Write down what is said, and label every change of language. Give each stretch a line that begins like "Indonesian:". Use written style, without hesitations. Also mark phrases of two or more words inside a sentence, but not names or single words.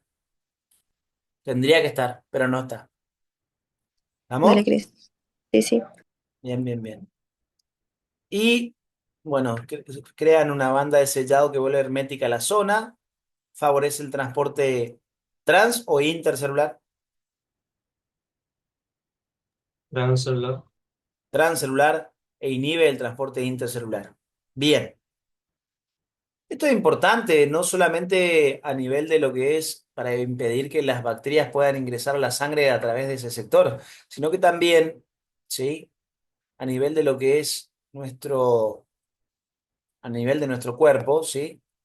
Spanish: Tendría que estar, pero no está. Dale, ¿Estamos? Cris. Sí, sí. Bien, bien, bien. Y bueno, crean una banda de sellado que vuelve hermética la zona, favorece el transporte trans o intercelular, Transcelular. transcelular e inhibe el transporte intercelular. Bien. Esto es importante, no solamente a nivel de lo que es para impedir que las bacterias puedan ingresar a la sangre a través de ese sector, sino que también, ¿sí? A nivel de lo que es a nivel de nuestro cuerpo, ¿sí?